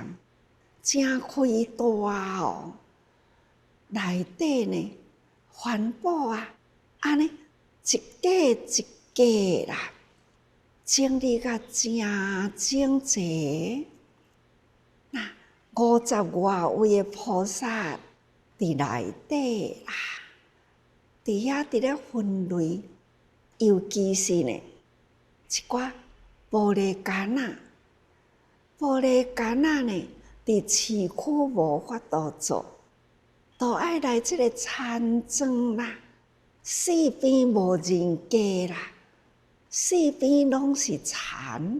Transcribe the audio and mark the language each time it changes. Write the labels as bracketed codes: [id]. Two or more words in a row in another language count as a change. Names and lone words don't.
[nan] 真开大哦！内底呢，环保啊，安尼一架一架啦，整理甲真整齐。那50外位的菩萨伫内底啦，伫遐伫咧分类，尤其是呢，一寡玻璃杆仔，玻璃杆仔呢。伫市区无法度做，都爱来即个田庄啦，四边无人家啦，四边拢是田。